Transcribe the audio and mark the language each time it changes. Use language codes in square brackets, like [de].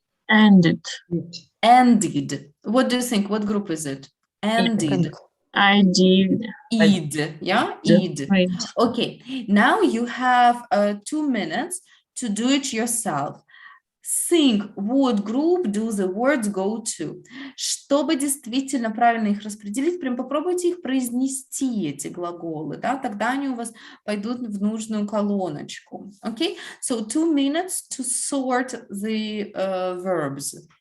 [en] Ended. Ended. What do you think? What group is it? Ended. I did. Id. Yeah? Id. Right. Okay. Now you have 2 minutes to do it yourself. Think what group do the words go to. [ru] Чтобы действительно правильно их распределить, прям попробуйте их произнести, эти глаголы, да, тогда они у вас пойдут в нужную колоночку. [en] Okay? So 2 minutes to sort the verbs.